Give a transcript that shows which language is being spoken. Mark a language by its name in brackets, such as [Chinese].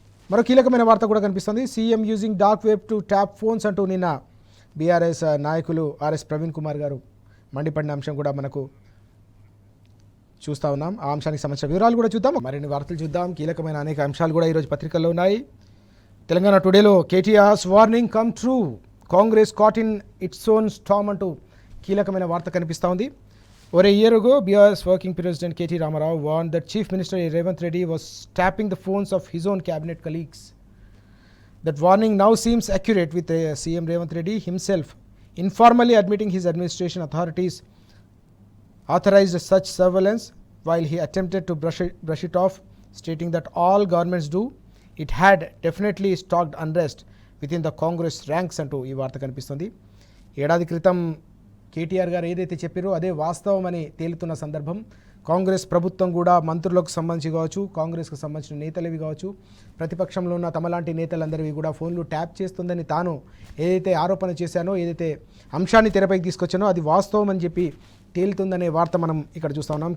[Telugu] మరో కీలకమైన వార్త కూడా కనిపిస్తుంది. [English] CM using dark web to tap phones [Telugu] అంటూ నిన్న బీఆర్ఎస్ నాయకులు ఆర్ఎస్ ప్రవీణ్ కుమార్ గారు మండిపడిన అంశం కూడా మనకు చూస్తూ ఉన్నాం. ఆ అంశానికి సంబంధించిన వివరాలు కూడా చూద్దాం, మరిన్ని వార్తలు చూద్దాం. కీలకమైన అనేక అంశాలు కూడా ఈరోజు పత్రికల్లో ఉన్నాయి. Telangana టుడేలో [English] KTR's warning come true, Congress caught in its own storm [Telugu] అంటూ కీలకమైన వార్త కనిపిస్తూ ఉంది. [English] Over a year ago, BRS working President K.T. Ramarao warned that Chief Minister Revanth Reddy was tapping the phones of his own cabinet colleagues. That warning now seems accurate, with CM Revanth Reddy himself informally admitting his administration authorities authorized such surveillance while he attempted to brush it off, stating that all governments do. It had definitely stoked unrest within the Congress ranks [Telugu] అంటూ ఈ వార్త కనిపిస్తుంది. ఏడాది క్రితం కేటీఆర్ గారు ఏదైతే చెప్పారో అదే వాస్తవం అని తేలుతున్న సందర్భం. కాంగ్రెస్ ప్రభుత్వం కూడా మంత్రులకు సంబంధించి కావచ్చు, కాంగ్రెస్కు సంబంధించిన నేతలవి కావచ్చు, ప్రతిపక్షంలో ఉన్న తమలాంటి నేతలందరివి కూడా ఫోన్లు ట్యాప్ చేస్తుందని తాను ఏదైతే ఆరోపణ చేశానో, ఏదైతే అంశాన్ని తెరపైకి తీసుకొచ్చానో అది వాస్తవం అని చెప్పి తేలుతుందనే వార్త మనం ఇక్కడ చూస్తూ ఉన్నాం.